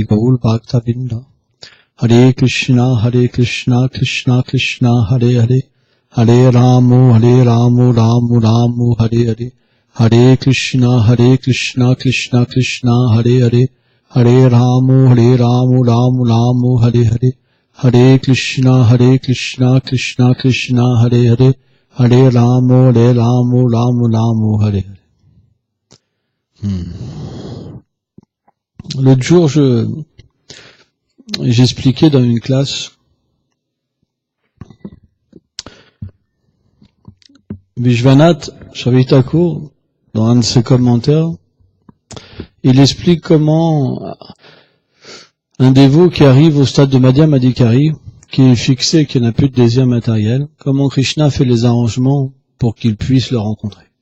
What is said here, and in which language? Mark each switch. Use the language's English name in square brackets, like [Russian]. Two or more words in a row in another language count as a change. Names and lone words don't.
[Sanskrit] Gaul Bhakta Vinda Hare Krishna Krishna Krishna Hare Hare Hare Ramu Ramu Ramu Hare Hare Hare Krishna Krishna Krishna Hare Hare Hare Ramu Ramu Hare Hare Hare Krishna Krishna Krishna Hare Hare Hare Ramu Ramu Hare Hare. [French] L'autre jour, j'expliquais dans une classe Vishwanath Chavitakur, dans un de ses commentaires, il explique comment un dévot qui arrive au stade de Madhya Madhikari, qui est fixé, qui n'a plus de désir matériel, comment Krishna fait les arrangements pour qu'il puisse le rencontrer.